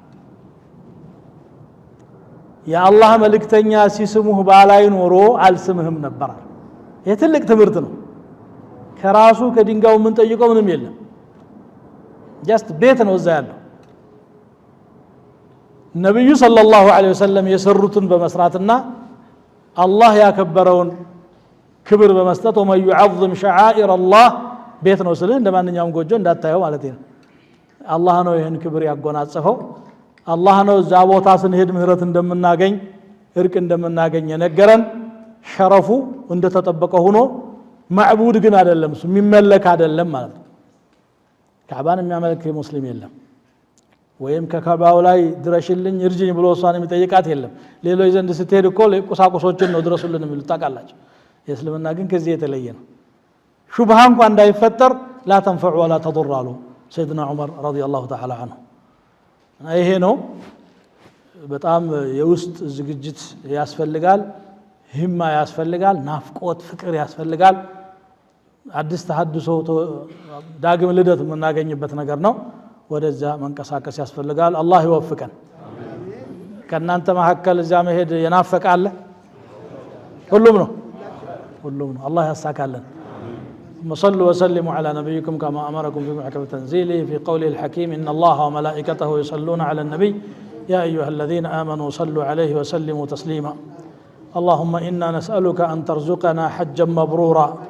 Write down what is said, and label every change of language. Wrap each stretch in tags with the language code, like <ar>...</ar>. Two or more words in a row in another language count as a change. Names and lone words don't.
<am>የአላህ መልእክተኛ ሲስሙህ ባላይ ኖሮ አልስምህም ነበር ይሄ ትልቅ ትምህርት ነው ከራሱ ከድንጋዩ ምን ጠይቀው ምንም የለም ጀስት ቤት ነው እዛ ያለው ነብዩ</am> <ar>صلى الله عليه وسلم</ar> <am>የሰሩትን በመስራትና አላህ ያከበረውን ክብር በመስጠት</am> <ar>ومن يعظم شعائر الله</ar> <am>ቤት ነው ስለ እንደማንኛውም ጎጆ እንዳታየው ማለት ነው አላህ ነው ይሄን ክብር ያጎናጸፈው አላህ ነው እዛ ቦታ ስንሄድ ምህረት እንደምናገኝ እርቅ እንደምናገኝ የነገረን ሸረፉ እንደተጠበቀ ሆኖ ማዕቡድ ግን አይደለም የሚመለክ አይደለም ማለት ነው ካዕባን የሚያመልክ ሙስሊም የለም ወይም ከካዕባው ላይ ድረሽልኝ እርጅኝ ብሎ እሷን የሚጠይቃት የለም ሌሎች ዘንድ ስትሄድ እኮ ቁሳቁሶችን ነው ድረሱልን የሚሉት ታውቃላችሁ የእስልምና ግን ከዚህ የተለየ ነው ሹብሃ እንኳን እንዳይፈጠር</am> <ar>لا تنفع ولا تضر</ar> <am>አሉ ሰይድና ዑመር</am> <ar>رضي الله تعالى عنه</ar> <am>ይሄ ነው በጣም የውስጥ ዝግጅት ያስፈልጋል ሂማ ያስፈልጋል ናፍቆት ፍቅር ያስፈልጋል አዲስ ተሐድሶ ዳግም ልደት የምናገኝበት ነገር ነው ወደዛ መንቀሳቀስ ያስፈልጋል አላህ ይወፍቀን ከናንተ መሐከል እዛ መሄድ የናፈቃለ ሁሉም ነው</am> <ar>الله يسعدك ثم صلوا وسلموا على نبيكم كما أمركم في محكم تنزيله في قوله الحكيم إن الله وملائكته يصلون على النبي يا أيها الذين آمنوا صلوا عليه وسلموا تسليما اللهم إنا نسألك أن ترزقنا حجا مبرورا</ar>